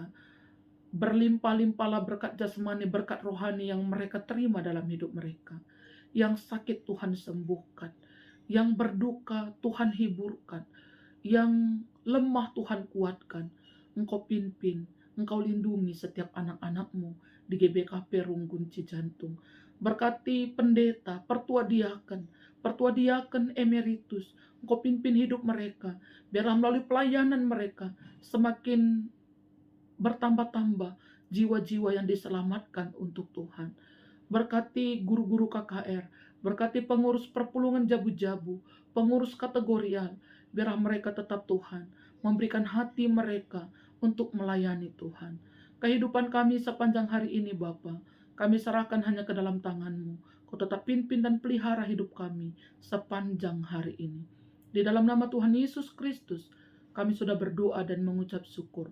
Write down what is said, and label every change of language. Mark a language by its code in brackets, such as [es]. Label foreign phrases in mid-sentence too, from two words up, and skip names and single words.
[id] Berlimpah-limpahlah berkat jasmani, berkat rohani yang mereka terima dalam hidup mereka. Yang sakit Tuhan sembuhkan, yang berduka Tuhan hiburkan, yang lemah Tuhan kuatkan. Engkau pimpin, Engkau lindungi setiap anak-anak-Mu di GBKP Runggun Cijantung. Berkati pendeta, pertua diaken emeritus. Engkau pimpin hidup mereka, biarlah melalui pelayanan mereka semakin bertambah-tambah jiwa-jiwa yang diselamatkan untuk Tuhan. Berkati guru-guru KKR, berkati pengurus perpulungan jabu-jabu, pengurus kategorial, biarlah mereka tetap Tuhan, memberikan hati mereka untuk melayani Tuhan. Kehidupan kami sepanjang hari ini Bapa, kami serahkan hanya ke dalam tangan-Mu. Kau tetap pimpin dan pelihara hidup kami sepanjang hari ini. Di dalam nama Tuhan Yesus Kristus, kami sudah berdoa dan mengucap syukur.